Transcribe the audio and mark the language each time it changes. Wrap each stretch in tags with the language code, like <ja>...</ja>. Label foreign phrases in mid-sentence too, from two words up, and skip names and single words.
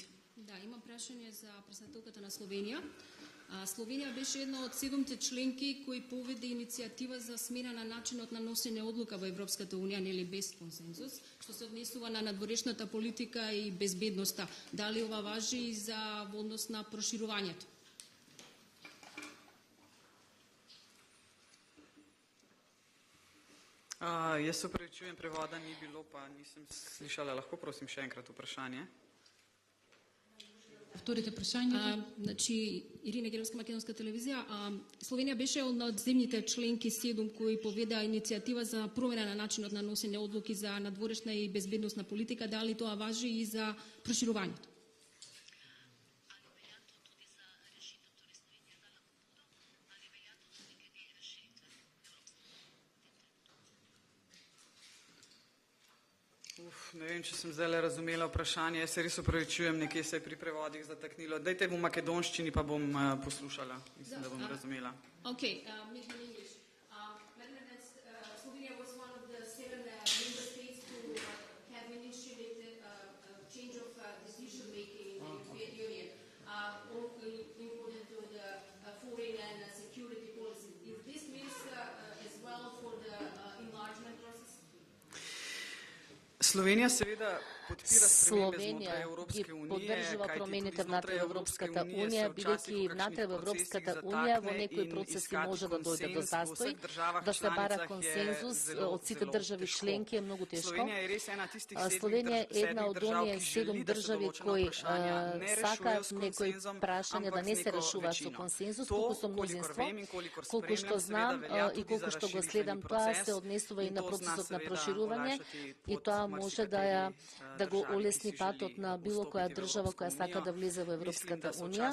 <mk>Да, има прашање за претседателката на Словенија. Словенија беше една од 7 членки кои поведе иницијатива за смена на начинот на носење одлука во Европската унија, нели без консензус, што се однесува на надворешната политика и безбедноста. Дали ова важи и за во однос на проширувањето?</mk> <sl>Jaz se upravičujem, prevoda ni bilo, pa nisem slišala. Lahko prosim še enkrat vprašanje?</sl> <mk>Повторите прашањето. Значи, Ирина Гелевска, Македонска телевизија. Словенија беше од земјите членки 7 кои поведаа иницијатива за промена на начинот на носење одлуки за надворешна и безбедносна политика. Дали тоа важи и за проширувањето?</mk> <sl>Ne vem, če sem zdaj razumela vprašanje. Jaz se res upravičujem, nekje se je pri prevodih zataknilo. Dajte v makedonščini, pa bom poslušala. Mislim, da bom razumela.</sl> <en>Okay, maybe in English. Slovenia was one of the 7 member states who have initiated a change of decision making in the European Union, including to the foreign and security policy. If this means as well for the enlargement process?</en> <sl>Slovenija seveda podpira spremembe znotraj Evropske unije,</sl> <mk>промените внатре во Европската унија, бидејќи внатре во Европската унија во некои процеси може да дојде до застој, да се бара консензус од сите држави членки е многу тешко. Словенија е една од оние 7 држави кои сакаат некои прашања да не се решуваат со консензус, колку со мнозинство, колку што знам и колку што го следам, тоа се однесува и на процесот на проширување и тоа може да го олесни патот на било која држава која сака да влезе во Европската унија.</mk>